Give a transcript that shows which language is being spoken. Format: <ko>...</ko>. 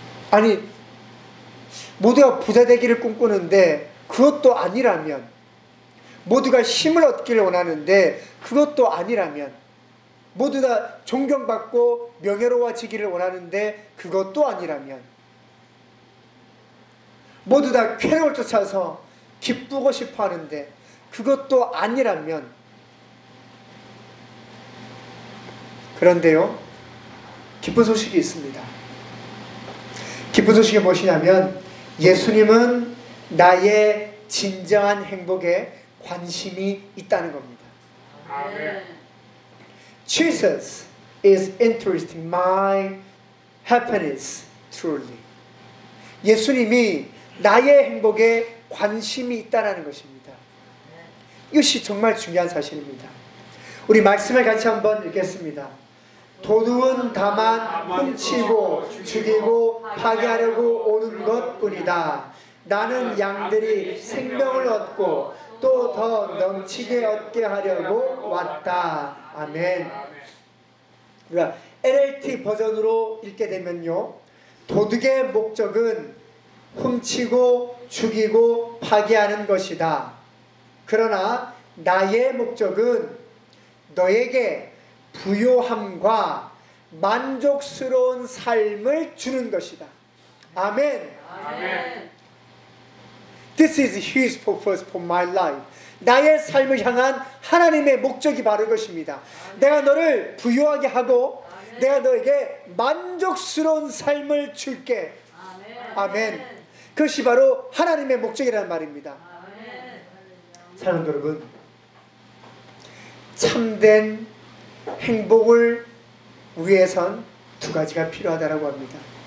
<ko>아니, 모두가 부자 되기를 꿈꾸는데 그것도 아니라면, 모두가 힘을 얻기를 원하는데 그것도 아니라면, 모두 다 존경받고 명예로워지기를 원하는데 그것도 아니라면, 모두 다 쾌락을 쫓아서 기쁘고 싶어하는데 그것도 아니라면, 그런데요, 기쁜 소식이 있습니다. 기쁜 소식이 무엇이냐면, 예수님은 나의 진정한 행복에 관심이 있다는 겁니다. 아멘.</ko> <en>Jesus is interested in my happiness truly.</en> <ko>예수님이 나의 행복에 관심이 있다는 것입니다. 이것이 정말 중요한 사실입니다. 우리 말씀을 같이 한번 읽겠습니다. 도둑은 다만 훔치고 죽이고 파괴하려고 오는 것뿐이다. 나는 양들이 생명을 얻고 또 더 넘치게 얻게 하려고 왔다. 아멘. 우리가 NLT 버전으로 읽게 되면요, 도둑의 목적은 훔치고 죽이고 파괴하는 것이다. 그러나 나의 목적은 너에게 부요함과 만족스러운 삶을 주는 것이다. 아멘. 아멘.</ko> <en>This is His purpose for my life.</en> <ko>나의 삶을 향한 하나님의 목적이 바로 이것입니다. 내가 너를 부요하게 하고, 아멘, 내가 너에게 만족스러운 삶을 줄게. 아멘. 아멘. 그것이 바로 하나님의 목적이라는 말입니다. 아멘. 사랑하는 여러분, 참된 행복을 위해선 두 가지가 필요하다고 합니다.</ko>